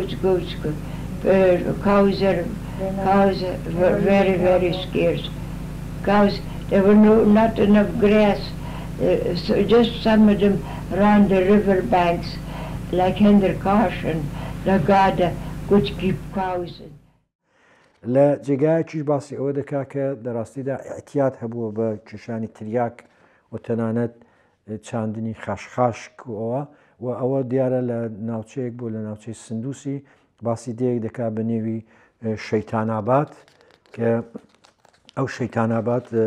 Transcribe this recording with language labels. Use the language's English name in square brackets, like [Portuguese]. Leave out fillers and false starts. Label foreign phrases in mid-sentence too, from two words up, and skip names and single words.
[English] Cows are were very, very scarce. Cows, there were not enough grass, so just some of them around the river banks, like Henderkosh and Lagada, could keep cows. [Central Kurdish] لە جێگایەکیش باسی ئەوە دەکا کە دەڕاستیدا ئەحتیات هەبووە بە کێشانی تریاک و تەنانەت چاندنی خاشخاشکەوە و ئەوە دیارە لە ناوچەیەک بۆ لە ناوچەی سندوسی باسی دەیەک دەکا بە نێوی شەیتاناباد کە ئەو شەیتاناباد